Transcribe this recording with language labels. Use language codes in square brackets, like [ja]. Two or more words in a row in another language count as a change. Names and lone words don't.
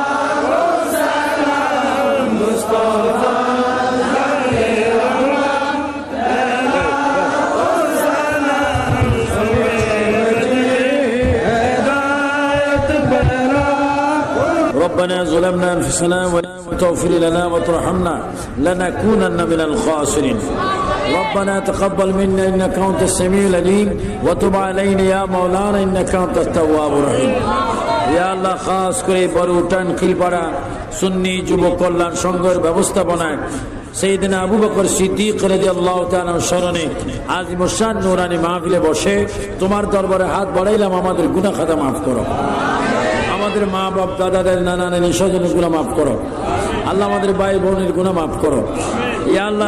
[ar] सलाम मुस्तफ़ा ربنا ظلمنا أنفسنا ولا تغفر لنا وترحمنا لنكونن من الخاسرين. ربنا تقبل منا إنك أنت السميع العليم وتب علينا يا مولانا إنك أنت التواب الرحيم. يا الله [bn] খাস করে বড়উটান খিলপাড়া সুন্নি যুব কল্যাণ সংঘের ব্যবস্থাপনায় সাইয়েদনা আবু বকর সিদ্দিক [ar] رضي الله تعالى [bn] স্মরণে আজ মুশান নূরানি মাহফিলে বসে তোমার দরবারে হাত বাড়াইলাম, আমাদের গুনাহ খাতা মাফ করো, আমাদের মা বাপ দাদাদের নানা নানি স্বজনের গুনাহ মাফ করো আল্লাহ, আমাদের ভাই বোনের গুনাহ মাফ করো [ar] يا الله.